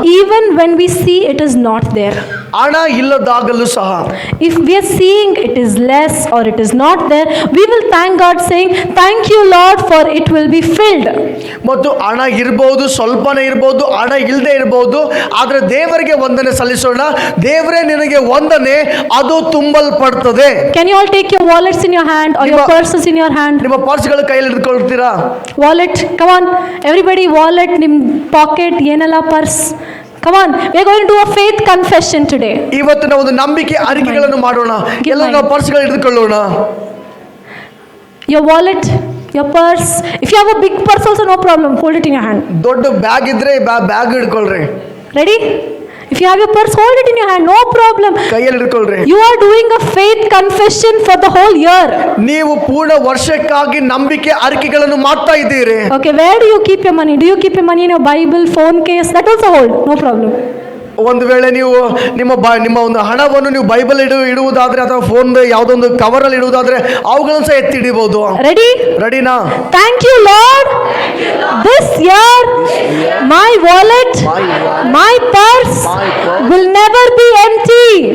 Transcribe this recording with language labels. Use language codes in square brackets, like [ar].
[en] even when we see it is not there. [kn] ಹಣ ಇಲ್ಲದಾಗಲೂ ಸಹ [en] If we are seeing it is less or it is not there, we will thank God saying, thank you Lord for it will be filled. [kn] ಮತ್ತು ಹಣ ಇರ್ಬೋದು, ಸ್ವಲ್ಪನೇ ಇರ್ಬೋದು, ಹಣ ಇಲ್ಲದೆ ಇರ್ಬೋದು, ಆದರೆ ದೇವರಿಗೆ ವಂದನೆ ಸಲ್ಲಿಸೋಣ. ದೇವರೇ ನಿನಗೆ ವಂದನೆ, ಅದು ತುಂಬಲ್ಪಡ್ತದೆ. [en] Can you all take your wallets in your hand or your purses in your hand? [kn] ನಿಮ್ಮ ಪರ್ಸ್ಗಳ ಕೈಯಲ್ಲಿ ಹಿಡ್ಕೊಳ್ತೀರಾ? [en] Wallet, come on, everybody wallet, [kn] nim pocket, ಏನಲ್ಲ [en] purse. Come on, we are going to do a faith confession today. [kn] ಇವತ್ತು ನಾವು ಒಂದು ನಂಬಿಕೆ ಅರಿಕೆಗಳನ್ನು ಮಾಡೋಣ. ಎಲ್ಲ ನಾವು ಪರ್ಸ್ಗಳು ಹಿಡಿದುಕೊಳ್ಳೋಣ. [en] Your wallet, your purse. If you have a big purse also, no problem, hold it in your hand. [kn] ದೊಡ್ಡ bag ಇದ್ರೆ bag ಹಿಡ್ಕೊಳ್ರಿ. [en] Ready? If you have your purse, hold it in your hand, no problem. [kn] ಕೈಯಲ್ಲಿ ಹಿಡ್ಕೊಳ್ರಿ. [en] You are doing a faith confession for the whole year. [kn] ನೀವು ಪೂರ್ಣ ವರ್ಷಕ್ಕಾಗಿ ನಂಬಿಕೆ ಅರಿಕೆಗಳನ್ನು ಮಾಡ್ತಾ ಇದ್ದೀರಿ. [en] Okay, where do you keep your money? Do you keep your money in your Bible, phone case? That also hold, no problem. [kn] ಒಂದು ವೇಳೆ ನೀವು ನಿಮ್ಮ ಒಂದು ಹಣವನ್ನು ನೀವು ಬೈಬಲ್ ಇಡುವುದಾದ್ರೆ ಅಥವಾ ಫೋನ್ ಯಾವುದೊಂದು ಕವರ್ ಅಲ್ಲಿ ಇಡುವುದಾದ್ರೆ ಅವುಗಳನ್ನು ಸಹ ಎತ್ತಿ ಹಿಡಿಬಹುದು. ರೆಡಿನಾ? [en] Thank you Lord. This year my wallet, my purse will never be empty.